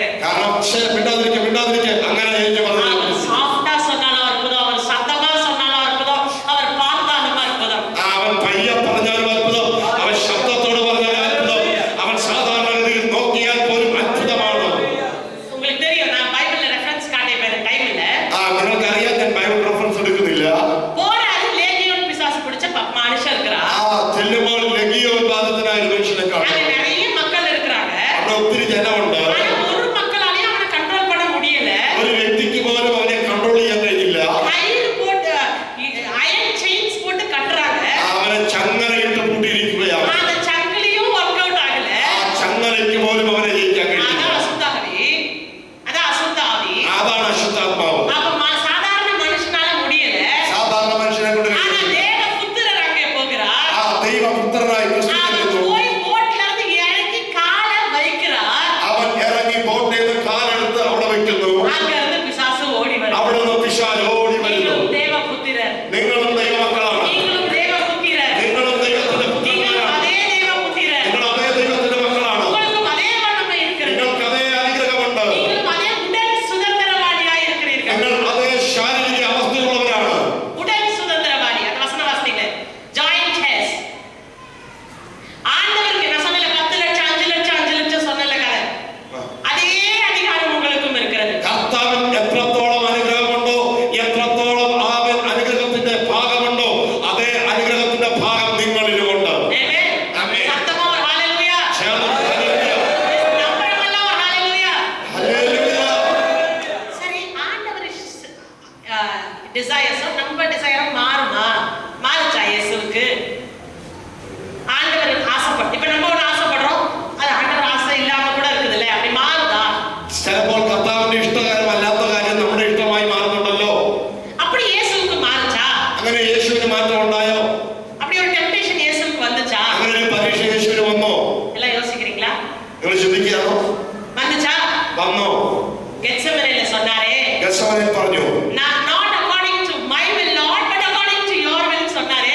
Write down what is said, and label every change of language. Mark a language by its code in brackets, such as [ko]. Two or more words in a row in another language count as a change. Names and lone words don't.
[ml] കാരണം മിണ്ടാതിരിക്കെ അങ്ങനെ യേശു പറഞ്ഞു. [ta] அவர் சாஃப்ட்டா சொன்னாலும் அற்புதம், அவர் சத்தமா சொன்னாலும் அற்புதம், அவர் பார்த்தாலும் அற்புதம். [ml] അവൻ പയ്യെ പറഞ്ഞാലും അത്ഭുതം, അവൻ ശബ്ദത്തോട് പറഞ്ഞാലും അത്ഭുതം, അവൻ സാധാരണഗതിയിൽ നോക്കിയാൽ പോലും അത്ഭുതമാണ്. [ta] உங்களுக்கு தெரியும், நான் பைபிள்ல ரெஃபரன்ஸ் காட்டிப்பேன் டைம் இல்ல. [ml] നിങ്ങൾക്കറിയാം, ഞാൻ ബൈബിൾ റെഫറൻസ് എടുക്കുന്നില്ല. [ta] போறாரு, லேகியோன் பிசாசு பிடிச்ச மனுஷன் இருக்கிறா. [ml] ചെല്ലുമ്പോൾ ലഗിയോൻ ബാധിതനായ ഒരു മനുഷ്യനെ കാണും. [ta] அங்க நிறைய மக்கள் இருக்கிறாங்க. [ml] അവിടെ ഒത്തിരി ജനമുണ്ട്. [ta] ஒரு மக்களாலையும் அவனை கண்ட்ரோல் பண்ண முடியல. [ml] ഒരു വ്യക്തിക്ക് പോലും അവനെ കൺട്രോൾ ചെയ്യാൻ കഴിയില്ല. [ta] கயிறு போட்டு [en] iron chains [ta] போட்டு கட்டுறாங்க. [ml] അവനെ ചങ്ങലയിട്ട് പൂട്ടിയിരിക്കുകയാണ്. [ta] அந்த சங்கிலியும் [en] work out [ta] ஆகல. [ml] ചങ്ങലയ്ക്ക് പോലും അവനെ ജയിക്കാൻ കഴിയില്ല. [ta] அதான் அசுத்தாவி, அதான் അശുദ്ധാവി. [ml] അതാണ് അശുദ്ധാത്മാവ്. [ta] அப்ப சாதாரண மனுஷனால முடியல. [ml] സാധാരണ മനുഷ്യനെ കൊണ്ട് [ta] ஆனா தேவபுத்திரர் அங்கே போகிறார். [ml] ദൈവപുത്രനായി [ta] அவர் போய் போட்ல இருந்து இறங்கி காலை வைக்கிறார். [ml] അവൻ ഇറങ്ങി ബോട്ടിൽ കാലെടുത്ത് അവിടെ വെക്കുന്നു. [ta] அங்க இருந்து பிசாசு ஓடி வருது. [ml] അവിടെ നിന്ന് പിശാച് ഓടി വരുന്നു. [ta] நீங்களும் தேவபுத்திரர், [ml] നിങ്ങളും ദൈവമക്കളാണ്. [ta] நீங்களும் தேவபுத்திரர், [ml] നിങ്ങളും ദൈവത്തിന്റെ [ta] நீங்களும் [ml] പുത്രന്മാരാണ്. [ta] அதே தேவபுத்திரர். [ml] നിങ്ങൾ അതേ ദൈവത്തിന്റെ മക്കളാണ്. [ta] உங்களுக்கும் அதே வல்லமை இருக்கிறது. [ml] നിങ്ങൾക്ക് അതേ അനുഗ്രഹമുണ്ട്. [ta] நீங்களும் அதே உடல் சுதந்திரவாளியாய் இருக்கிறீர்கள். [ml] നിങ്ങൾ അതേ ശാരീരിക അവസ്ഥയുള്ളവരാണ്. [ta] உடல் சுதந்திரவாளி, அந்த வசன வாசிங்க. [en] joint heirs. [ta] ஆண்டவருக்கு நான் சொன்னல 10 லட்சம் 5 லட்சம் 5 லட்சம் சொன்னல கதை. அதே அதிகாரம் உங்களுக்கும் இருக்கிறது. [ml] കർത്താവിൻ എത്രത്തോളം അനുഗ്രഹമുണ്ടോ, എത്രത്തോളം അവൻ അനുഗ്രഹത്തിന്റെ ഭാഗമുണ്ടോ, അതേ അനുഗ്രഹത്തിന്റെ ഭാഗം നിങ്ങളിലുമുണ്ട്. [ta] ஆமென். ஆமென். சத்தமா ஒரு ஹalleluya. [ml] ചേർന്ന് ഹല്ലേലൂയ. [ta] நம்புறவங்க ஒரு ஹalleluya. [ml] ഹല്ലേലൂയ. [ta] சரி, ஆண்டவர் டிசையர்ஸ் நம்ம டிசையர் மாறுமா? மாறுச்சா இயேசுவுக்கு? ஆண்டவர் ஆசைப்பட்டு, இப்ப நம்ம ஒண்ணு ஆசைப்படுறோம், அது ஆண்டவர் ஆசை இல்லாம கூட இருக்குதுல்ல, அப்படி மாறுதா? [ml] ചിലപ്പോൾ കർത്താവിന്റെ ഇഷ്ടകരമല്ലാത്ത കാര്യം നമ്മുടെ ഇഷ്ടമായി മാറുന്നുണ്ടല്ലോ. [ta] அப்படி இயேசுவுக்கு மாறுச்சா? [ml] അങ്ങനെ യേശുവിന് മാറ്റം ഉണ്ടായോ? [ta] அப்படி ஒரு டெம்ப்டேஷன் இயேசுவுக்கு வந்துச்சா? [ml] അങ്ങനെ ഒരു പരീക്ഷ യേശുവിന് വന്നോ? [ta] எல்லாம் யோசிக்கிறீங்களா? [ml] നിങ്ങൾ ചിന്തിക്കുകയാണോ? [ta] வந்துச்சா? [ml] വന്നോ? [ta] கெத்செமனேல சொன்னாரே, [ml] ഗെത്സമനേൽ പറഞ്ഞു, [en] not according to my will Lord, but according to your will சொன்னாரே.